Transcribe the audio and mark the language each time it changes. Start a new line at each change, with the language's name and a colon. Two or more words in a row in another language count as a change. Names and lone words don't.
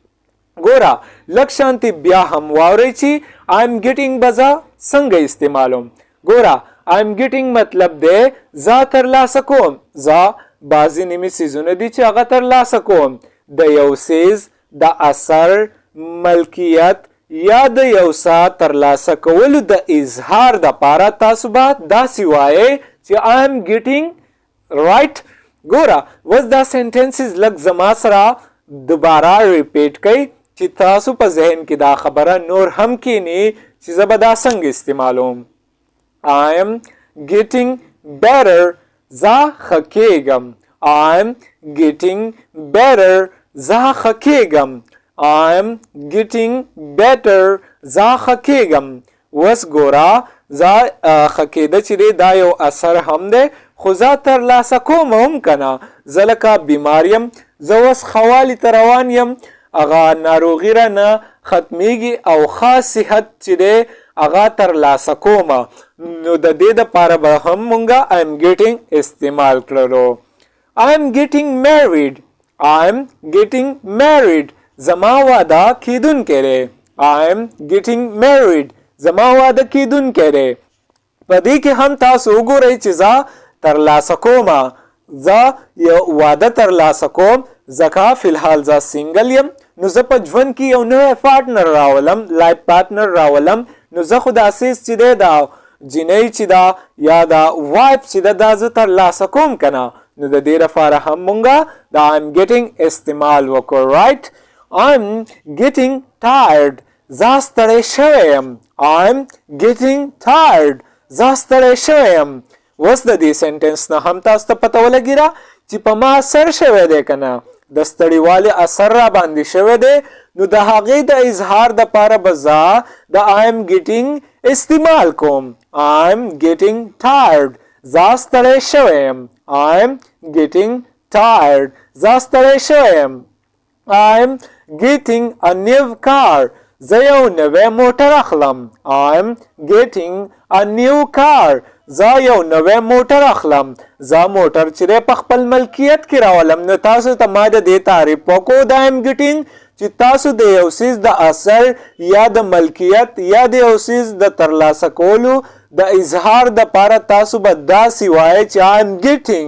Pashto: ګوره لږ شانتې بیا هم واورئ چې
English: I am getting
Pashto: به زه څنګه استعمالوم. ګوره
English: I am getting
Pashto: مطلب دی زه ترلاسه کوم. زه بعضې نیمې څیزونه دي چې هغه ترلاسه کوم. د یو څیز د اثر ملکیت یا د یو څه ترلاسه کولو د اظهار دپاره تاسو به داسې وایئ چې
English: I am getting.
Pashto: رایټ ګوره اوس دا سینټنسز لږ زما سره دوباره ریپیټ کئ چې تاسو په ذهن کې دا خبره نور هم کینی چې زه به دا څنګه استعمالوم.
English: I am getting better.
Pashto: زه ښه کېږم.
English: I am getting better.
Pashto: زه ښه کېږم.
English: I am getting better.
Pashto: زه ښه کېږم. اوس ګوره زه ښه کېده چې دی دا یو اثر هم دی خو زه ترلاسه کوم هم که نه زه لکه بیمار یم زه اوس ښه والي ته روان یم هغه ناروغي رانه ختمیږي او ښه صحت چې دی هغه ترلاسه کومه نو د دې دپاره به هم مونږه
English: I am getting
Pashto: استعمال کړلو.
English: I am getting married. I am getting married.
Pashto: زما واده کېدونکی دی.
English: I am getting married.
Pashto: زما واده کېدونکی دی. په دې کې هم تاسو وګورئ چې زه ترلاسه کومه زه یو واده ترلاسه کوم ځکه فی الحال زه سینګل یم نو زه په ژوند کې یو نوی پارټنر راولم
English: life partner
Pashto: راولم نو زه خو دا څیز چې دی دا جینۍ چې ده یا دا وایف چې ده دا زه ترلاسه کوم که نه نو د دې لپاره هم مونږه د
English: I am getting
Pashto: استعمال وکړو.
English: رایټ I'm getting tired.
Pashto: زه ستړی شوی یم.
English: I'm getting tired.
Pashto: زه ستړی شوی یم. اوس د دې سنټنس نه هم تاسو ته پته ولګیږي چې په ما اثر شوی دی که نه. د ستړیوالي اثر را باندې شوی دی، نو د هغې د اظهار دپاره به زه د
English: I'm getting
Pashto: استعمال کوم.
English: I'm getting tired.
Pashto: زه ستړی شوی یم.
English: I'm getting tired.
Pashto: زه ستړی شوی یم.
English: I'm getting a new car.
Pashto: زه یو نوی موټر اخلم.
English: I'm getting a new car.
Pashto: زه یو نوی موټر اخلم. زه موټر چې دی په خپل ملکیت کې راولم. نو تاسو ته ما د دې تعریف وکړو د
English: I'm getting
Pashto: چې تاسو د یو څیز د اثر یا د ملکیت یا د یو څیز د ترلاسه کولو د اظهار دپاره تاسو به داسې وایئ چې
English: I'm getting.